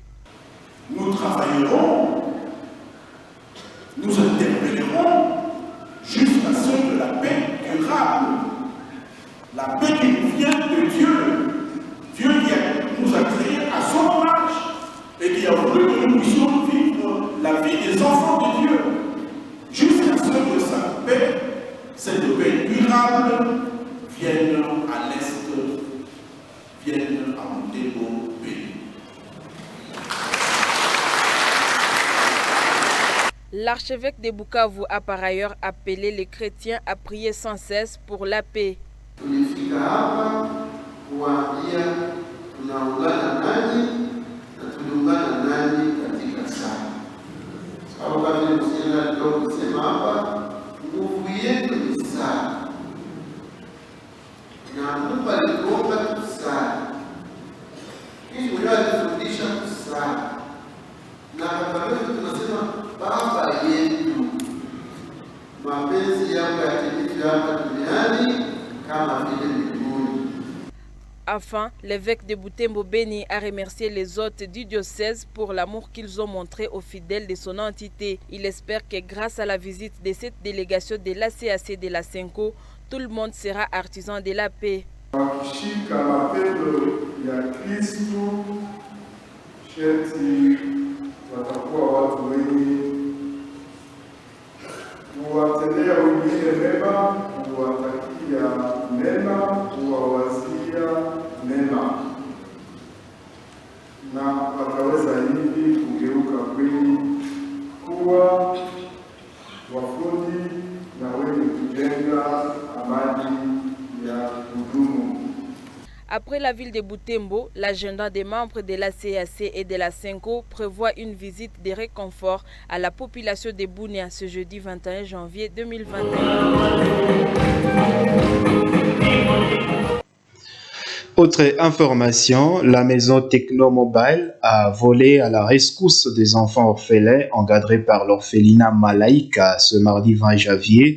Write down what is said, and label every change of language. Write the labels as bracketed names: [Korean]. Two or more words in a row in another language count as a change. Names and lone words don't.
[French] Nous travaillerons, nous interpellerons jusqu'à ce que la paix durable, la paix qui nous vient de Dieu, Dieu qui nous a créés à son image et qui a voulu que nous puissions vivre la vie des enfants de Dieu, jusqu'à ce que sa paix, cette paix durable, vienne à l'Est, vienne à Butembo Béni. L'archevêque de Bukavu a par ailleurs appelé les chrétiens à prier sans cesse pour la paix. [Swahili] Tulifika hapa kuwaambia tunaungana nanyi na tuliungana nanyi katika sala. Sababu kama vile msichana alikuwa kusema hapa, nguvu yetu ni sala. Na Mungu alituomba tusali. Kisha mwenyewe alitufundisha kusali. Na kwa hivyo tunasema Baba yetu, mapenzi yako yatimizwe hapa duniani kama vile mbinguni. [French] Enfin, l'évêque de Butembo Béni a remercié les hôtes du diocèse pour l'amour qu'ils ont montré aux fidèles de son entité. Il espère que grâce à la visite de cette délégation de l'ACAC de la Sengo, tout le monde sera artisan de la paix. [Swahili] Wakishika mapendo ya Kristo, sherti watakuwa watu wengi kuwatendea wengine mema, kuwatakia mema, kuwawazia mema, na wataweza hivi kugeuka kweli kuwa wafundi na wenye kujenga amani ya kudumu. [French] Après la ville de Butembo, l'agenda des membres de la CAC et de la Sengo prévoit une visite de réconfort à la population de Bunia ce jeudi 21 janvier 2021. Autre information, la maison Techno Mobile a volé à la rescousse des enfants orphelins encadrés par l'orphelinat Malaika ce mardi 20 janvier.